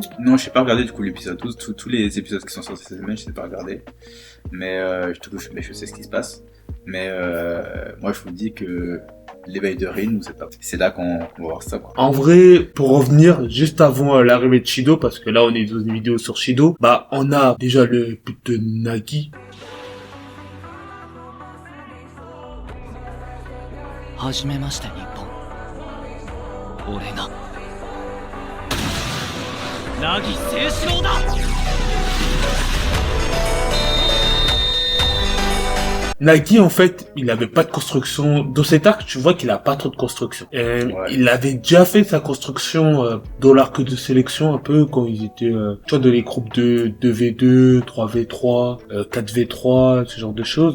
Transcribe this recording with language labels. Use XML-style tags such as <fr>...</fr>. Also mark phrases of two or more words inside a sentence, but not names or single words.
<fr>Non, je n'ai pas regardé du coup l'épisode. Tous les épisodes qui sont sortis cette semaine, je n'ai pas regardé. Mais je sais ce qui se passe. Mais moi je vous dis que l'éveil de Rin, c'est là qu'on va voir ça, quoi. En vrai, pour revenir juste avant l'arrivée de Shido, parce que là on est dans une vidéo sur Shido, on a déjà le but de Nagi.</fr> <ja>はじめまして日本俺が凪清志郎だ</ja> <fr>Nagi, en fait, il avait pas de construction. Dans cet arc, tu vois qu'il a pas trop de construction. Il avait déjà fait sa construction dans l'arc de sélection, un peu, quand ils étaient, tu vois, dans les groupes de 2v2, 3v3, 4v3, ce genre de choses.</fr>